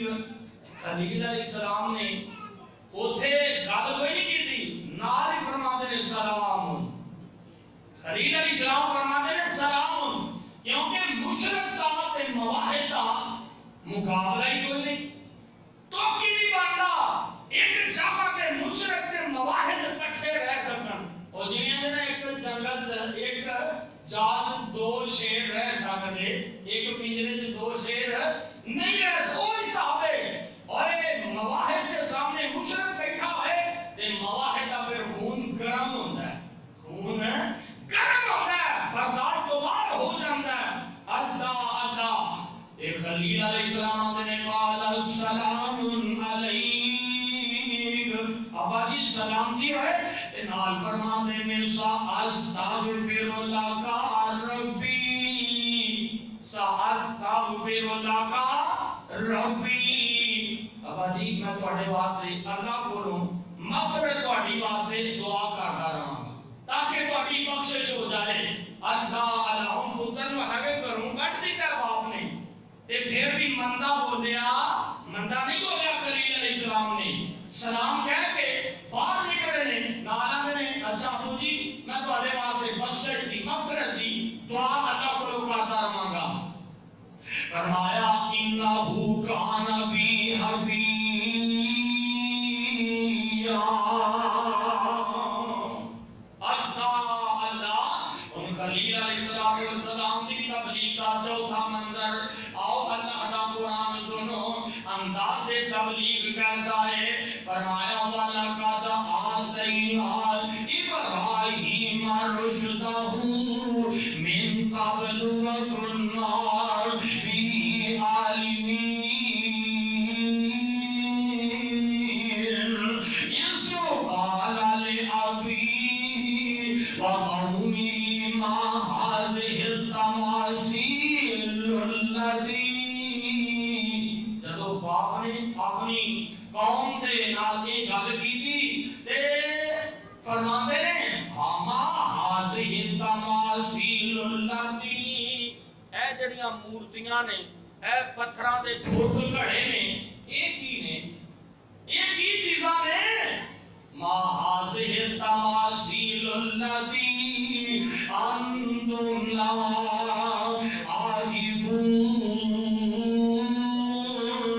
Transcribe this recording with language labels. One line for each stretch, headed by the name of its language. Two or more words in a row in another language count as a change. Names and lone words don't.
Punjabi: خلیل علیہ السلام نے اوتھے گل کوئی نہیں کی، نال ہی
Urdu: فرماتے ہیں سلام.
Punjabi: خلیل علیہ السلام
Urdu: فرماتے ہیں سلام،
Punjabi: کیونکہ مشرک دا تے مواحد دا مقابلہ ہی کوئی نہیں، تو کی نہیں بنتا ایک جگہ تے مشرک تے مواحد اکٹھے رہ سکن.
Urdu: اور جنہیں نا ایک جنگل ایک جال دو شیر رہ سکتے، ایک پنجرے سے دو شیر نہیں رہ سکتے. وہ حساب ہے. اور مواحد کے سامنے مشرک بیٹھا ہے تے مواحد کا پھر خون گرم ہوتا ہے، خون گرم ہوتا ہے، برداشت تو باہر ہو جاتا ہے. اللہ اللہ. ایک خلیل علیہ السلام نے
Arabic: قال السلام علیک.
Punjabi: ابا جی سلام دی ہے تے نال فرماتے ہیں
Arabic: استغفر لک ربی، استغفر لک ربی.
Punjabi: ابا جی میں تواڈے واسطے اللہ کولوں مغفرت تواڈی واسطے دعا کردا رہاں تاکہ تواڈی بخشش ہو جائے. اللہ اللہ پتر نوں اگے کروں کٹ دیتا باپ نے تے پھر بھی مندہ بولیا، مندہ نہیں بولیا خلیل علیہ السلام نے. سلام کہہ کے باہر نکلے نے، نالا نے اچھا ابو جی میں تواڈے واسطے بخشش دی مغفرت دی دعا اللہ کولوں کردا رہاں گا.
Arabic: فرمایا انہ کان بی حفیظا.
Urdu: خلیل علیہ السلام کی تبلیغ کا چوتھا منظر. آؤ اللہ کا قرآن سنو، انداز تبلیغ کیسا ہے.
Arabic: فرمایا وَلَقَدْ آتَيْنَا إِبْرَاهِيمَ رُشْدَهُ مِنْ قَبْلُ وَكُنَّا بِهِ عَالِمِينَ. إِذْ قَالَ لِأَبِيهِ وَقَوْمِهِ مَا هَذِهِ التَّمَاثِيلُ الَّتِي.
Punjabi: جدو باپ نے اپنی قوم دے نال یہ گل کیتی تے فرماندے نے
Arabic: ما هَذِهِ التَّمَاثِيلُ الَّتِي.
Punjabi: اے جڑیاں مورتیاں نے، اے پتھراں دے گھٹ گھڑے نے، یہ کی نے؟ یہ کی چیزاں نے؟
Arabic: ما هَذِهِ التَّمَاثِيلُ الَّتِي انتم لها عاکفون.